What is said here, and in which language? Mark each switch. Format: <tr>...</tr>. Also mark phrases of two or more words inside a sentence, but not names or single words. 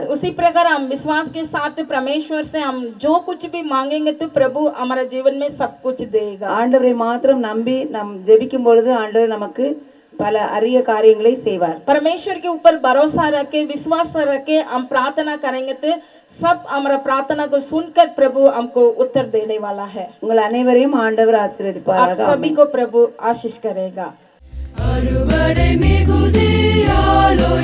<hi>उसी प्रकार हम विश्वास के साथ परमेश्वर से हम जो कुछ भी मांगेंगे तो प्रभु हमारे जीवन में सब कुछ देगा.</hi> <ta>ஆண்டவரை மாத்திரம் நம்பி நாம் ஜெபிக்கும் பொழுது ஆண்டவர் நமக்கு பல அரிய காரியங்களை செய்வார்.</ta> <hi>परमेश्वर के ऊपर भरोसा रख के विश्वास रख के हम प्रार्थना करेंगे तो सब हमारा प्रार्थना को सुनकर प्रभु हमको उत्तर देने वाला है.</hi> <ta>உங்கள் அனைவரையும் ஆண்டவர் ஆசீர்வதிப்பாராக.</ta> <hi>आप सभी को प्रभु आशीष करेगा.</hi> <ta>அறுவடை மிகுதியால்</ta>